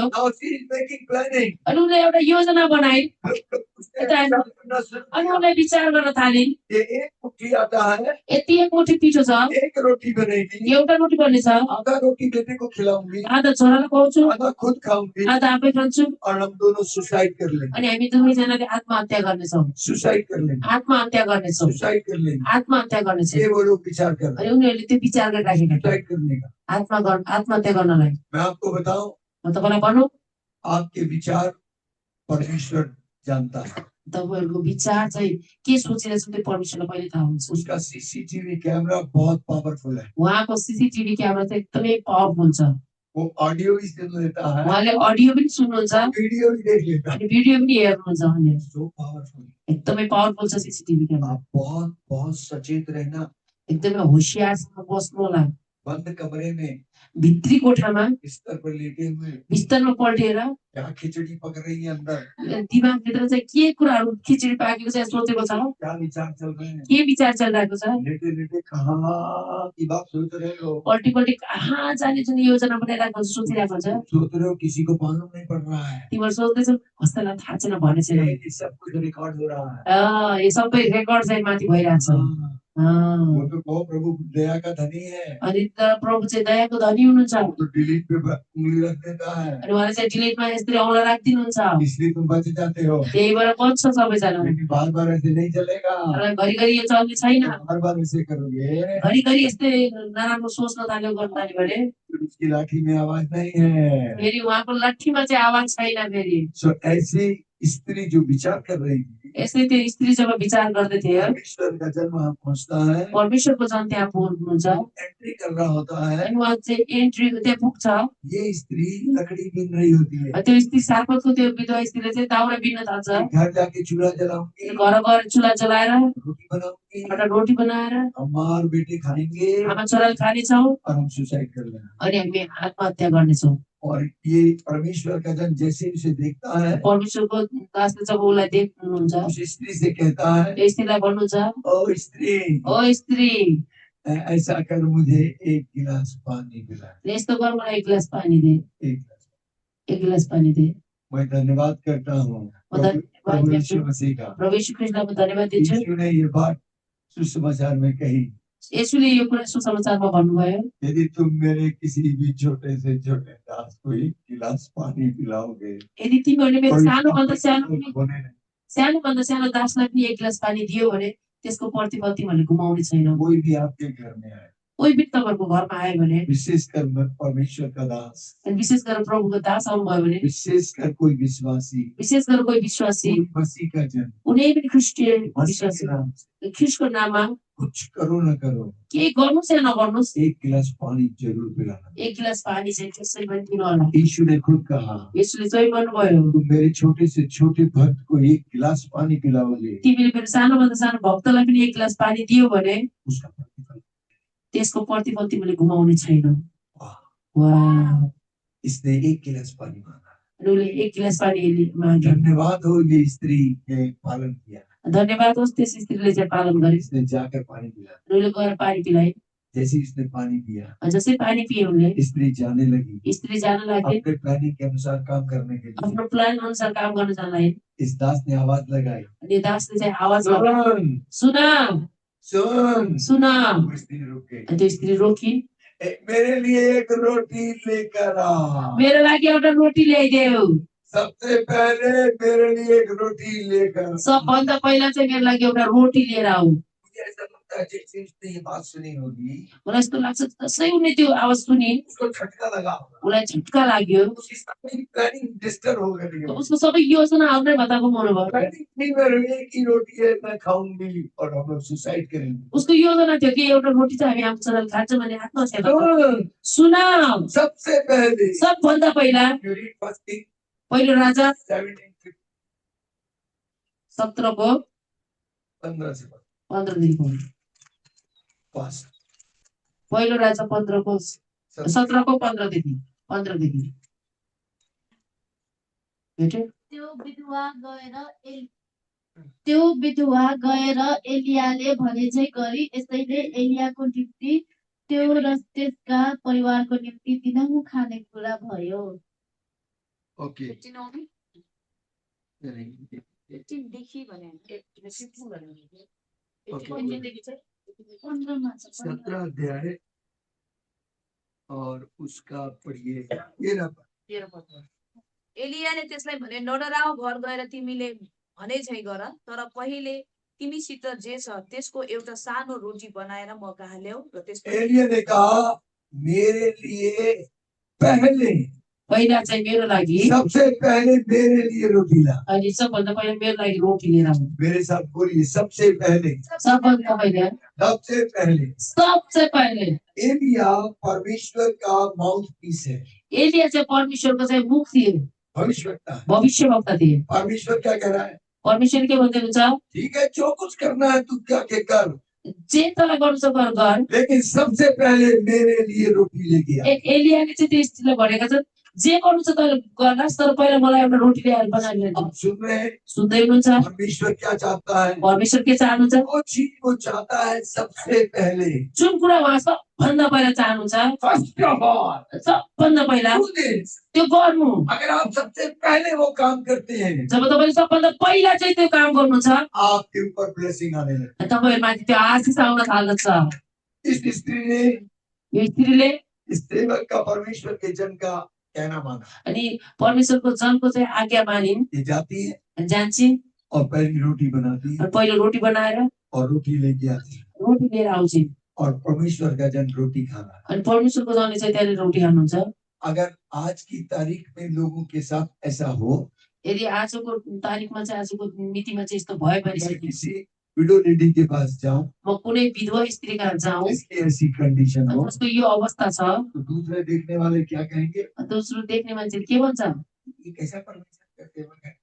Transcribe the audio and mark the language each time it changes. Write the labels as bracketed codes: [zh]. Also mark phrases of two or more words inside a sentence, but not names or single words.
[en] Now she is making planning. [ne] अनि उनले एउटा योजना बनाइन् [hi] उसने विचार करना शुरू [ne] अनि [hi] किया। [ne] उनले विचार गर्न थालिन् [hi] ये एक मुट्ठी आटा है, [ne] यति एक मुठी पिठो छ [hi] एक रोटी बनेगी, [ne] एउटा रोटी बन्नेछ [hi] आधा रोटी बेटे को खिलाऊंगी, [ne] आधा छोरालाई खुवाउँछु [hi] आधा खुद खाऊंगी, [ne] आधा आफै खान्छु [hi] और हम दोनों सुसाइड कर लेंगे। [ne] अनि हामी दुवैजनाले आत्महत्या गर्नेछौँ [hi] सुसाइड कर लेंगे, [ne] आत्महत्या गर्नेछौँ [hi] सुसाइड कर लेंगे। [ne] आत्महत्या गर्नेछौँ [hi] ये वो लोग विचार कर रहे [ne] अनि उनीहरूले त्यो विचार गरिराखेका थिए [hi] सुसाइड करने का। [ne] आत्महत्या गर्नलाई [hi] मैं आपको बताऊं, [ne] म तपाईँलाई भनौँ [hi] आपके विचार परमेश्वर जानता है। [ne] तपाईँहरूको विचार चाहिँ के सोचिरहेछ त्यो परमेश्वरलाई पहिले थाहा हुन्छ [hi] उसका [en] CCTV camera [hi] बहुत पावरफुल है, [ne] उहाँको [en] CCTV camera [ne] चाहिँ एकदमै पावरफुल छ [hi] वो ऑडियो भी सुन लेता है, [ne] उहाँले अडियो पनि सुन्नुहुन्छ [hi] वीडियो भी देख लेता है। [ne] अनि भिडियो पनि हेर्नुहुन्छ उहाँले [en] so powerful. [ne] एकदमै पावरफुल छ [en] CCTV camera [hi] आप बहुत बहुत सचेत रहना। [ne] एकदमै होसियारसँग बस्नु होला [hi] बंद कमरे में [ne] भित्री कोठामा [hi] बिस्तर पर लेटे हुए [ne] बिस्तरमा पल्टेर [hi] क्या खिचड़ी पक रही है अंदर, [ne] दिमागभित्र चाहिँ के कुराहरू खिचडी पाकेको चाहिँ सोचेको छ [hi] क्या विचार चल रहे हैं, [ne] के विचार चलिरहेको छ [hi] लेटे लेटे कहाँ की बात सोच रहे हो, [ne] पल्टी पल्टी कहाँ जाने जुन योजना बनाइरहेको छ सोचिरहेको छ [hi] सोच रहे हो किसी को मालूम नहीं पड़ रहा है, [ne] तिमीहरू सोच्दैछौ कसैलाई थाहा छैन भने छैन [hi] ये सब कुछ रिकॉर्ड हो रहा है। [ne] यो सबै रेकर्ड चाहिँ माथि भइरहेछ [hi] वो तो कहो प्रभु दया का धनी है, [ne] अनि तर प्रभु चाहिँ दयाको धनी हुनुहुन्छ [hi] वो तो डिलीट पे उंगली रख देता है, [ne] अनि उहाँले चाहिँ डिलिटमा यसरी औँला राखिदिनुहुन्छ [hi] इसलिए तुम बच जाते हो। [ne] त्यही भएर बच्छ सबैजना [hi] लेकिन बार बार ऐसे नहीं चलेगा, [ne] तर घरिघरि यो चल्ने छैन [hi] बार बार ऐसे करोगे [ne] घरिघरि यस्तै नराम्रो सोच्न थाल्यो गर्न थाल्यो भने [hi] फिर उसकी लाठी में आवाज नहीं है। [ne] फेरि उहाँको लट्ठीमा चाहिँ आवाज छैन फेरि [hi] सो ऐसी स्त्री जो विचार कर रही थी, [ne] यसै त्यो स्त्री जब विचार गर्दै थियो [hi] परमेश्वर का जन्म वहाँ पहुंचता है, [ne] परमेश्वरको जन त्यहाँ पुग्नुहुन्छ [hi] एंट्री कर रहा होता है, [ne] अनि उहाँ चाहिँ एन्ट्री त्यहाँ पुग्छ [hi] ये स्त्री लकड़ी बीन रही होती है, [ne] त्यो स्त्री सार्पतको त्यो विधवा स्त्रीले चाहिँ दाउरा बिन्न थाल्छ [hi] घर जाके चूल्हा जलाऊंगी, [ne] घर गएर चुल्हा जलाएर [hi] रोटी बनाऊंगी, [ne] एउटा रोटी बनाएर [hi] अम्मा और बेटे खाएंगे [ne] आमा छोराले खानेछौँ [hi] और हम सुसाइड कर लेना। [ne] अनि हामी आत्महत्या गर्नेछौँ [hi] और ये परमेश्वर का जन जैसे उसे देखता है, [ne] परमेश्वरको दासले जब उसलाई देख्नुहुन्छ [hi] उस स्त्री से कहता है, [ne] त्यो स्त्रीलाई भन्नुहुन्छ [hi] ओ स्त्री [ne] ओ स्त्री [hi] ऐसा कर मुझे एक गिलास पानी पिला, [ne] यस्तो गर मलाई एक गिलास पानी दे [hi] एक गिलास। [ne] एक गिलास पानी दे [hi] मैं धन्यवाद करता हूँ [ne] म धन्यवाद [hi] प्रभु यीशु [ne] दिन्छु [hi] मसीह का, [ne] प्रभु यीशु ख्रीष्टलाई म धन्यवाद दिन्छु [hi] यीशु ने ये बात सुसमाचार में कही, [ne] यसुले यो कुरा सुसमाचारमा भन्नुभयो [hi] यदि तुम मेरे किसी भी छोटे से छोटे दास को एक गिलास पानी पिलाओगे, [ne] यदि तिमीहरूले मेरो [hi] कोई [ne] सानोभन्दा सानो [hi] होने नहीं, [ne] सानोभन्दा सानो दासलाई पनि एक गिलास पानी दियो भने त्यसको प्रतिफल तिमीहरूले गुमाउने छैनौ [hi] कोई भी आपके घर में आए, [ne] कोही पनि तपाईँहरूको घरमा आयो भने [hi] विशेषकर परमेश्वर का दास, [ne] अनि विशेष गरेर प्रभुको दास आउनुभयो भने विशेषकर कोही विश्वासी, विशेष गरेर कोही विश्वासी [hi] कोई मसीह का जन, [ne] कुनै पनि क्रिस्चियन [hi] मसीह [ne] विश्वासी [hi] के नाम से [ne] ख्रिस्टको नाममा [hi] कुछ करो न करो, [ne] केही गर्नुहोस् या नगर्नुहोस् [hi] एक गिलास पानी जरूर पिलाना। [ne] एक गिलास पानी चाहिँ त्यसै पनि दिनु होला [hi] यीशु ने खुद कहा, [ne] यसुले चाहिँ भन्नुभयो [hi] तुम मेरे छोटे से छोटे भक्त को एक गिलास पानी पिलाओगे, [ne] तिमीले मेरो सानोभन्दा सानो भक्तलाई पनि एक गिलास पानी दियो भने [hi] उसका प्रतिफल। [ne] त्यसको प्रतिफल तिमीले गुमाउने छैनौ [hi] वाह, [ne] वाह [hi] इसने एक गिलास पानी मांगा, [ne] अनि उसले एक गिलास पानी माग्यो [hi] धन्यवाद हो ये स्त्री के पालन किया, [ne] धन्यवाद होस् त्यस स्त्रीले चाहिँ पालन गरे [hi] इसने जाकर पानी पिला, [ne] उसले गएर पानी पिलाए [hi] जैसे इसने पानी पिया [ne] जसै पानी पिए उनले [hi] स्त्री जाने लगी [ne] स्त्री जान लागे [hi] अपने प्लानिंग के अनुसार काम करने के लिए। [ne] आफ्नो प्लान अनुसार काम गर्न जान लागे [hi] इस दास ने आवाज लगाई, [ne] अनि दासले चाहिँ आवाज लगायो [hi] सुन [ne] सुन [hi] सुन [ne] सुन [hi] वो स्त्री रुक गई, [ne] अनि त्यो स्त्री रोकी [hi] मेरे लिए एक रोटी लेकर आ, [ne] मेरो लागि एउटा रोटी ल्याइदेऊ [hi] सबसे पहले मेरे लिए एक रोटी लेकर आ। [ne] सबभन्दा पहिला चाहिँ मेरो लागि एउटा रोटी लिएर आऊ [hi] मुझे ऐसा लगता है जैसे उसने ये बात सुनी होगी, [ne] मलाई यस्तो लाग्छ जसै उनले त्यो आवाज सुनि [hi] उसको झटका लगा होगा, [ne] उसलाई झट्का लाग्यो [hi] उसकी सारी प्लानिंग डिस्टर्ब हो गई होगी। [ne] उसको सबै योजना आफ्नै भत्ता गुमाउनु भयो [hi] प्लानिंग थी मेरे लिए एक ही रोटी है मैं खाऊंगी और हम लोग सुसाइड करेंगे। [ne] उसको योजना थियो कि एउटा रोटी चाहिँ हामी आफ्नो छोराले खान्छौँ भने आत्महत्या गर्छौँ। [hi] सुन, [ne] सुन [hi] सबसे पहले [ne] सबभन्दा पहिला [en] you read first King [ne] पहिलो राजा 17 17को [hi] 15 से [ne] 15 देखि [hi] पास [ne] पहिलो राजा 15को 17को 15 देखि 15 देखि भेट्यो त्यो विधवा गएर एलियाले भने चाहिँ गरी यसैले एलियाको निम्ति त्यो र त्यसका परिवारको निम्ति दिनहुँ खानेकुरा भयो। ओके पन्ध्रमा छ, [hi] 17 अध्याय और उसका पढ़िए 13 पद। [ne] एलियाले त्यसलाई भने नडराऊ, घर गएर तिमीले भने झै गर, तर पहिले तिमीसित जे छ त्यसको एउटा सानो रोटी बनाएर म कहाँ ल्याऊ र त्यसको [hi] एलिया ने कहा मेरे लिए पहले [ne] पहिला चाहिँ मेरो लागि [hi] सबसे पहले मेरे लिए रोटी ला। [ne] अनि सबभन्दा पहिला मेरो लागि रोटी लिएर आऊ। [hi] मेरे साथ बोलिए सबसे पहले, [ne] सबभन्दा पहिला [hi] सबसे पहले। सबसे पहले एलिया परमेश्वर का [en] mouth piece [hi] है, [ne] एलिया चाहिँ परमेश्वरको चाहिँ मुख थियो, [hi] भविष्यवक्ता है। [ne] भविष्यवक्ता थिए। [hi] परमेश्वर क्या कह रहा है? [ne] परमेश्वर के भन्दै हुन्छ [hi] ठीक है जो कुछ करना है तू क्या के कर, [ne] जे तँलाई गर्नु छ गर, [hi] लेकिन सबसे पहले मेरे लिए रोटी लेके आ। [ne] एलियाले चाहिँ त्यो स्त्रीलाई भनेका छन् जे गर्नु छ तैँले गर्नुहोस्, तर पहिला मलाई एउटा रोटी ल्याएर बनाइदिनु। [hi] आप सुन रहे हैं [ne] सुन्दै हुनुहुन्छ? [hi] परमेश्वर क्या चाहता है? [ne] परमेश्वर के चाहनुहुन्छ? [hi] वो चीज वो चाहता है सबसे पहले, [ne] जुन कुरा उहाँ सबभन्दा पहिला चाहनुहुन्छ, [en] first of all [ne] सबभन्दा पहिला त्यो गर्नु। [hi] अगर आप सबसे पहले वो काम करते हैं, [ne] जब तपाईँले सबभन्दा पहिला चाहिँ त्यो काम गर्नु छ, [hi] आपके ऊपर ब्लेसिंग आने लगता [ne] तपाईँहरूमाथि त्यो आशिष आउन थाल्दछ। [hi] है। इस स्त्री ने [ne] यो स्त्रीले [hi] इस सेवक का परमेश्वर के जन का कहना माना। [ne] अनि परमेश्वरको जनको चाहिँ आज्ञा मानिन्, [hi] ये जाती है [ne] जान्छन् [hi] और पहली रोटी बनाती है [ne] अनि पहिलो रोटी बनाएर [hi] और रोटी लेके आती है, [ne] रोटी लिएर आउँछन् [hi] और परमेश्वर का जन रोटी खा रहा है। [ne] अनि परमेश्वरको जनले चाहिँ त्यहाँनिर रोटी खानुहुन्छ। [hi] अगर आज की तारीख में लोगों के साथ ऐसा हो, [ne] यदि आजको तारिखमा चाहिँ आजको मितिमा चाहिँ यस्तो भयो भने [hi] मैं [ne] चाहिँ [hi] किसी [en] widow lady [hi] के पास जाऊं, [ne] म कुनै विधवा स्त्री कहाँ जाउँ, [hi] इसकी ऐसी कंडीशन हो, [ne] जसको यो अवस्था छ, [hi] तो दूसरे देखने वाले क्या कहेंगे? [ne] दोस्रो देख्ने मान्छेले के भन्छ, [hi] ये कैसा परमेश्वर का सेवक है?